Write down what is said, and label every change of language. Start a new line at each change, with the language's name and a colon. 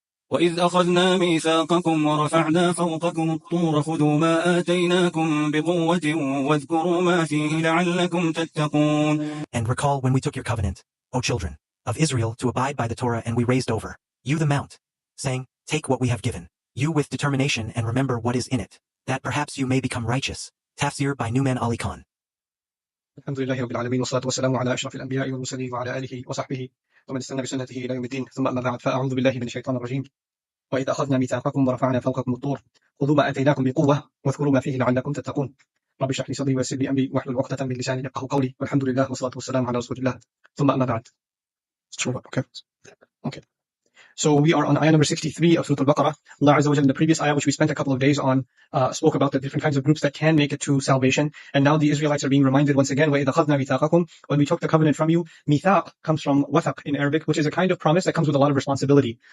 Arabic: وإذ أخذنا ميثاقكم ورفعنا فوقكم الطور خذوا ما آتيناكم بقوة واذكروا ما فيه لعلكم تتقون.
English: And recall when we took your covenant, O children of Israel, to abide by the Torah, and we raised over you the mount, saying, take what we have given you with determination and remember what is in it, that perhaps you may become righteous. Tafsir by Newman Ali Khan.
Arabic: الحمد لله رب العالمين والصلاة والسلام على أشرف الأنبياء والمرسلين وعلى آله وصحبه ومن استنى بسنته إلى يوم الدين ثم أما بعد فأعوذ بالله من الشيطان الرجيم وإذا أخذنا ميثاقكم ورفعنا فوقكم الطور خذوا ما آتيناكم بقوة واذكروا ما فيه لعلكم تتقون رب اشرح لي صدري ويسر لي أمري واحلل عقدة من لساني يفقهوا قولي والحمد لله والصلاة والسلام على رسول الله ثم أما بعد.
English: Okay. So we are on ayah number 63 of Surah Al-Baqarah. Allah Azza wa Jalla, in the previous ayah, which we spent a couple of days on, spoke about the different kinds of groups that can make it to salvation. And now the Israelites are being reminded once again,
Arabic: وَإِذْ أَخَذْنَا مِيثَاقَكُمْ,
English: when we took the covenant from you. Mithaq comes from wathaq in Arabic, which is a kind of promise that comes with a lot of responsibility.